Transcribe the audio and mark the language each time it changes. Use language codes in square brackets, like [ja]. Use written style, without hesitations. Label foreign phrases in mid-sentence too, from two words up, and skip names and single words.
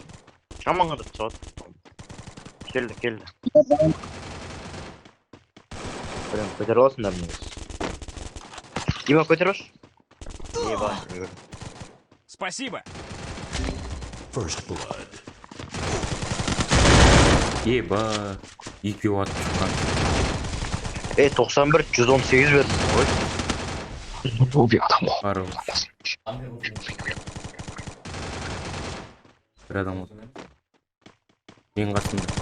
[kk] Жаман қырып соғады. Келді. Блин, көтеріп аласыңдар мені. Дима, көтеріп алшы. Еба. [ru] Спасибо. [en] First blood. [kk] Еба. Екеу атып шыққан. 91, 118 бердім. Ой. Убей адам ғой. Хорош. Бір адам отыр. Мен қасымда.